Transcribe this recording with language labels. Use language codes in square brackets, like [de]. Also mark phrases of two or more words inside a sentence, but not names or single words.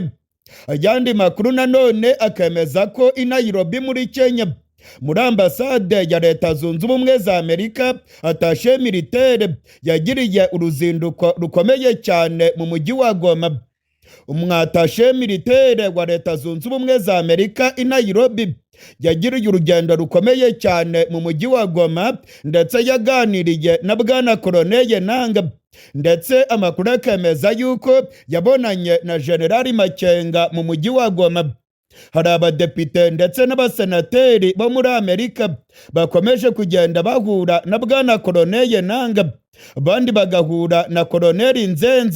[rw] Ajyandi makuru nanone akemeza ko i Nairobi muri Kenya muri ambasade ya Leta Zunze Ubumwe za Amerika atashe militaire yagiriye uruzinduko rukomeye cyane mu mujyi wa Goma. Umwatashe militaire wa Leta Zunze Ubumwe za Amerika i Nairobi yagiriye urugendo rukomeye cyane mu mujyi wa Goma ndetse yaganiriye na Bwana Koloneli Nanga, ndetse amakuru akemeza yuko yabonanye na General Makenga mu mujyi wa Goma. Hari abadepite ndetse n'abasenateri bo muri Amerika bakomeje kugenda bahura na Bwana Koloneli Nanga, abandi bagahura na Koloneli Nzenze.